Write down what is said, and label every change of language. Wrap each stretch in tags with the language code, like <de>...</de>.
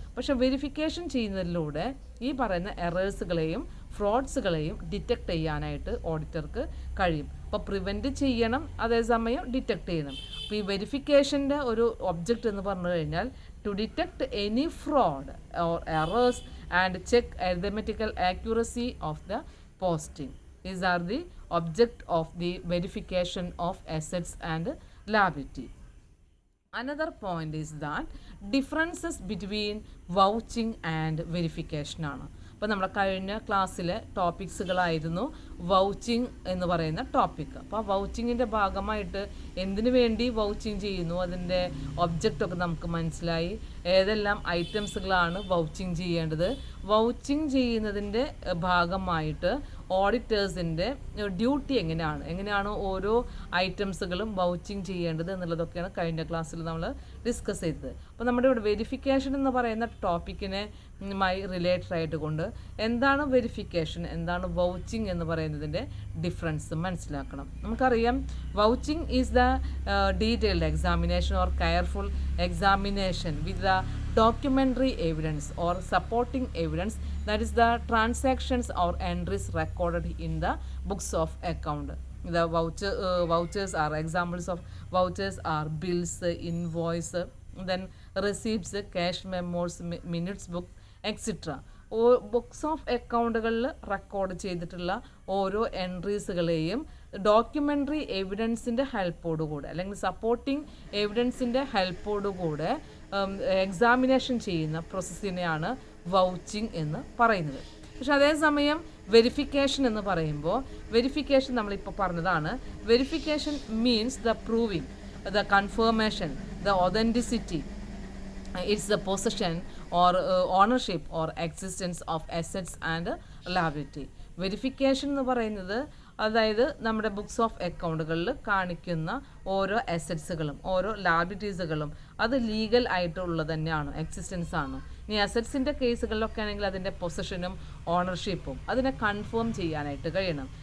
<ml>പക്ഷേ വെരിഫിക്കേഷൻ ചെയ്യുന്നതിലൂടെ ഈ പറയുന്ന എറേഴ്സുകളെയും ഫ്രോഡ്സുകളെയും ഡിറ്റക്ട് ചെയ്യാനായിട്ട് ഓഡിറ്റർക്ക് കഴിയും. അപ്പോൾ പ്രിവെൻറ്റ് ചെയ്യണം, അതേസമയം ഡിറ്റക്ട് ചെയ്യണം. അപ്പോൾ ഈ വെരിഫിക്കേഷൻ്റെ ഒരു ഒബ്ജക്റ്റ് എന്ന് പറഞ്ഞു കഴിഞ്ഞാൽ</ml> <en>To detect any fraud or errors and check arithmetical accuracy of the posting. These are the object of the verification of assets and liability. Another point is that differences between vouching and verification ആണ്.</en> <ml>അപ്പോൾ നമ്മുടെ കഴിഞ്ഞ ക്ലാസ്സിലെ ടോപ്പിക്സുകളായിരുന്നു vouching എന്ന് പറയുന്ന topic. അപ്പോൾ ആ വൗച്ചിങ്ങിൻ്റെ ഭാഗമായിട്ട് എന്തിനു വേണ്ടി വൗച്ചിങ് ചെയ്യുന്നു, അതിൻ്റെ ഒബ്ജക്റ്റൊക്കെ നമുക്ക് മനസ്സിലായി. ഏതെല്ലാം ഐറ്റംസുകളാണ് വൗച്ചിങ് ചെയ്യേണ്ടത്, വൗച്ചിങ് ചെയ്യുന്നതിൻ്റെ ഭാഗമായിട്ട് ഓഡിറ്റേഴ്സിൻ്റെ ഡ്യൂട്ടി എങ്ങനെയാണ് ഓരോ ഐറ്റംസുകളും വൗച്ചിങ് ചെയ്യേണ്ടത് എന്നുള്ളതൊക്കെയാണ് കഴിഞ്ഞ ക്ലാസ്സിൽ നമ്മൾ ഡിസ്കസ് ചെയ്തത്. അപ്പോൾ നമ്മുടെ ഇവിടെ വെരിഫിക്കേഷൻ എന്ന് പറയുന്ന ടോപ്പിക്കിനെ റിലേറ്റഡ് ആയിട്ട് കൊണ്ട് എന്താണ് വെരിഫിക്കേഷൻ, എന്താണ് വൗച്ചിങ് എന്ന് പറയുന്നതിൻ്റെ ഡിഫറൻസ് മനസ്സിലാക്കണം.</ml> <en>നമുക്കറിയാം vouching is the detailed examination or careful examination with the documentary evidence or supporting evidence, that is the transactions or entries recorded in the books of account. The vouchers are examples of vouchers are bills, invoice, then receipts, cash memos, minutes book, etc.</en> <ml>Books of അക്കൗണ്ടുകളിൽ record ചെയ്തിട്ടുള്ള ഓരോ എൻട്രീസുകളെയും documentary എവിഡൻസിൻ്റെ ഹെൽപ്പോടുകൂടെ അല്ലെങ്കിൽ supporting എവിഡൻസിൻ്റെ ഹെൽപ്പോടുകൂടെ examination ചെയ്യുന്ന പ്രോസസ്സിനെയാണ് vouching എന്ന് പറയുന്നത്. പക്ഷെ അതേസമയം verification എന്ന് പറയുമ്പോൾ വെരിഫിക്കേഷൻ നമ്മളിപ്പോൾ പറഞ്ഞതാണ്.</ml> <en>Verification means the proving, the confirmation, the authenticity, it's the possession or ownership or existence of assets and liability.</en> <ml>Verification എന്ന് പറയുന്നത് അതായത് നമ്മുടെ ബുക്സ് ഓഫ് അക്കൗണ്ടുകളിൽ കാണിക്കുന്ന ഓരോ അസറ്റ്സുകളും ഓരോ ലാബിലിറ്റീസുകളും അത് ലീഗൽ ആയിട്ടുള്ളത് തന്നെയാണ്, എക്സിസ്റ്റൻസ് ആണ്. ഇനി അസറ്റ്സിൻ്റെ കേസുകളിലൊക്കെ ആണെങ്കിൽ അതിൻ്റെ പൊസഷനും ഓണർഷിപ്പും അതിനെ കൺഫേം ചെയ്യാനായിട്ട് കഴിയണം.</ml>